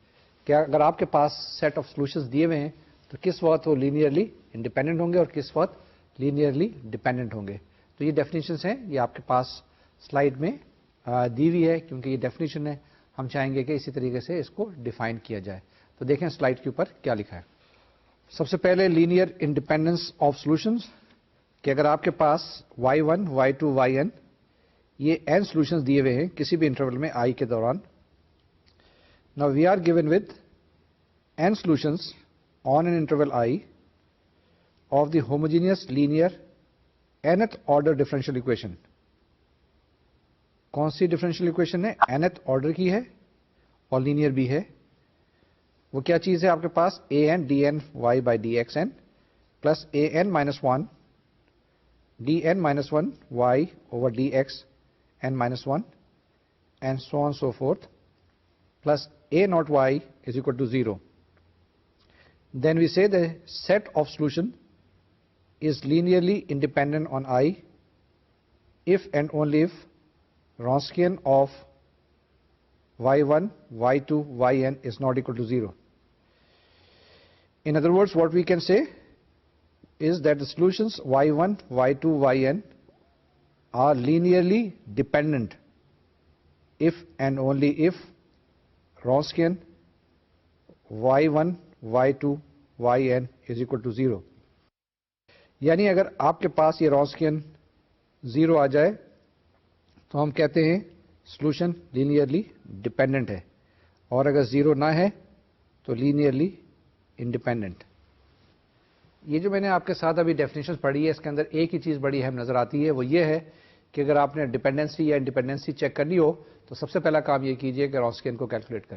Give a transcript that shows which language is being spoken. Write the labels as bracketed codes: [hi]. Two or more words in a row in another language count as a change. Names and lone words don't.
[ur] کہ اگر آپ کے پاس [en] set of solutions [ur] دیے ہوئے ہیں تو کس وقت وہ [en] linearly independent [ur] ہوں گے اور کس وقت [en] linearly dependent [ur] ہوں گے. تو یہ ڈیفینیشنز ہیں, یہ آپ کے پاس سلائڈ میں دی ہوئی ہے, کیونکہ یہ ڈیفینیشن ہے. ہم چاہیں گے کہ اسی طریقے سے اس کو ڈیفائن کیا جائے. تو دیکھیں سلائڈ کے اوپر کیا لکھا ہے. سب سے پہلے [en] linear independence of solutions, [ur] کہ اگر آپ کے پاس y1, y2, yn یہ n سولوشنز دیے ہوئے ہیں کسی بھی انٹرول میں i کے دوران. [en] Now we are given with n solutions on an interval I of the homogeneous linear nth order differential equation. [ur] کون سی [en] differential equation [ur] ہے؟ [en] nth order [ur] کی ہے اور لینئر بھی ہے. وہ کیا چیز ہے آپ کے پاس؟ [en] an dn y by dxn plus an minus 1 dn minus 1 y over dx n minus 1 and so on so forth plus a naught y is equal to 0. Then we say the set of solution is linearly independent on I if and only if Wronskian of y1, y2, yn is not equal to 0. In other words, what we can say is that the solutions y1, y2, yn are linearly dependent if and only if Wronskian y1, y2, yn is equal to 0. [ur] یعنی اگر آپ کے پاس یہ رانسکین 0 آ جائے تو ہم کہتے ہیں سولوشن [en] linearly dependent [ur] ہے, اور اگر 0 نہ ہے تو [en] linearly independent. [ur] یہ جو میں نے آپ کے ساتھ ابھی ڈیفینیشن پڑھی ہے, اس کے اندر ایک ہی چیز بڑی اہم نظر آتی ہے, وہ یہ ہے کہ اگر آپ نے ڈیپینڈنسی یا انڈیپینڈنسی چیک کرنی ہو تو سب سے پہلا کام یہ کیجئے کہ رانسکین کو کیلکولیٹ کریں.